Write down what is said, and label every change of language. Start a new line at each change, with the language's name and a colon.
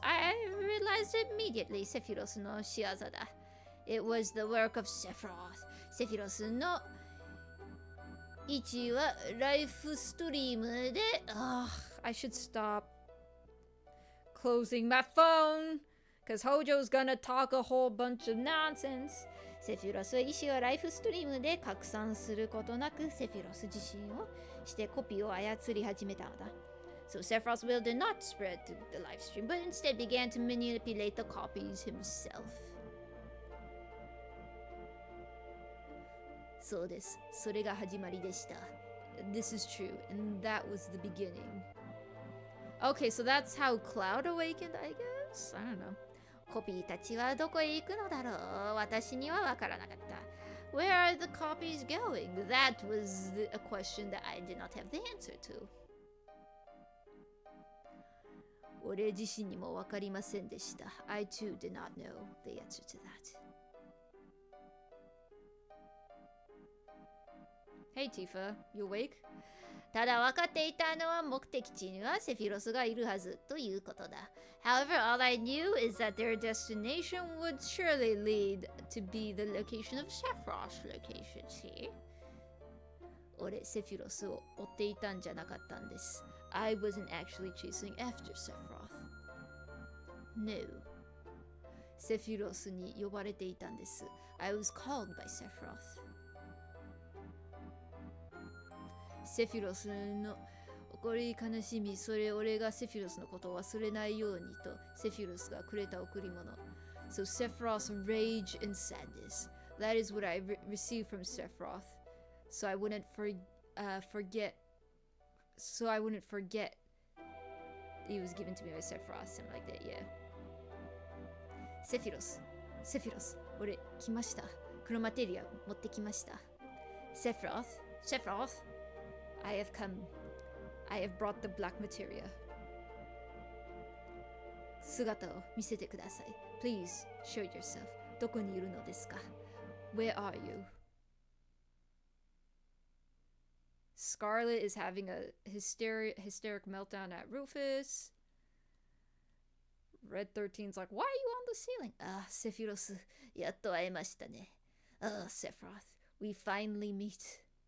English: I realized immediately
Japanese: セフィロスの仕業だ。
English: It was the work of Sephiroth.
Japanese: セフィロスの位置はライフストリームで、
English: I should stop closing my phone because Hojo's gonna talk a whole bunch of nonsense.
Japanese: セフィロスは意志をライフストリームで拡散することなくセフィロス自身をしてコピーを操り始めたのだ。
English: So Sephiroth's will did not spread to the live stream, but instead began to manipulate the copies himself.
Japanese: そうです。それが始まりでした。
English: This is true, and that was the beginning. Okay, so that's how Cloud awakened, I guess? I don't know.
Japanese: コピーたちはどこへ行くのだろう。私にはわからなかった。
English: Where are the copies going? That was a question that I did not have the answer to.
Japanese: 俺自身にもわかりませんでした。
English: I too did not know the answer to that.Hey Tifa, you awake?
Japanese: ただ分かっていたのは目的地にはセフィロスがいるはずということだ。
English: However, all I knew is that their destination would surely lead to be the location of Sephiroth's location. See?
Japanese: 俺、セフィロスを追っていたんじゃなかったんです。
English: I wasn't actually chasing after Sephiroth. No.
Japanese: セフィロスに呼ばれていたんです。
English: I was called by Sephiroth.
Japanese: セフィロスの怒り悲しみ、それ俺がセフィロスのことを忘れないようにとセフィロスがくれた贈り物。
English: So Sephiroth's rage and sadness. That is what I received from Sephiroth. So I wouldn't forget. So I wouldn't forget. It was given to me by Sephiroth, something like that, yeah.
Japanese: セフィロス、俺来ました。クロマテリア持ってきました。
English: Sephiroth.I have come. I have brought the black materia.
Japanese: 姿を見せてください。
English: Please show yourself.
Japanese: どこにいるのですか？
English: Where are you? Scarlet is having a hysteric meltdown at Rufus. Red 13's like, why are you on the ceiling?
Japanese: Ah, Sephiroth, yatto aemashita ne.
English: Ah, Sephiroth, we finally meet.